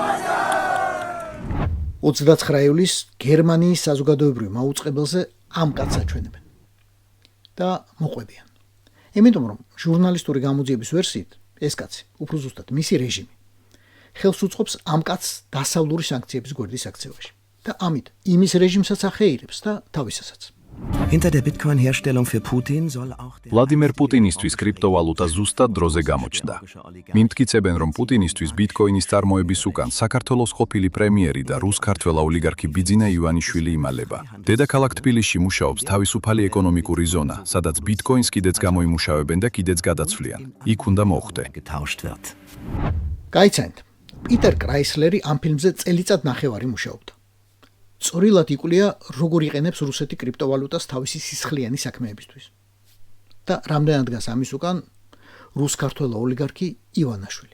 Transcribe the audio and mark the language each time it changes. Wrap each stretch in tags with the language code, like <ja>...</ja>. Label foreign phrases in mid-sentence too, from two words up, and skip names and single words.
<ka>29 ივლისს გერმანიის საზოგადოებრივ მაუწყებელზე ამ კაცს აჩვენებენ და მოყვებიან. იმიტომ რომ ჟურნალისტური გამოძიების ვერსიით ეს კაცი, უფრო ზუსტად მისი რეჟიმი, ხელს უწყობს ამ კაცს დასავლური სანქციების გვერდის აქცევაში და ამით იმის რეჟიმსაც ახეირებს და თავისასაც.</ka> <de>Hinter der Bitcoin-Herstellung für Putin soll auch der</de> <ka>ვლადიმერ პუტინისთვის კრიპტოვალუტა ზუსტად დროზე გამოჩნდა. მიმტკიცებენ, რომ პუტინისთვის ბიტკოინის წარმოების უკან საქართველოს ყოფილი პრემიერი და რუს-ქართველ ოლიგარქი ბიძინა ივანიშვილი იმალება. დედაქალაქ თბილისში მუშაობს თავისუფალი ეკონომიკური ზონა, სადაც ბიტკოინს კიდეც გამოიმუშავებენ და კიდეც გადაცვლიან. იქ უნდა მოხვდე.</ka> <de>getauscht wird.</de> <ka>გაიცანთ, პიტერ კრაისლერი ამ ფილმზე წელიწად ნახევარი მუშაობდა. სწორილად იკვლია, როგორ იყენებს რუსეთი კრიპტოვალუტას თავისი სისხლიანი საქმეებისთვის. და რამდენად დგას ამის უკან რუს-ქართველ ოლიგარქი ივანაშვილი.</ka>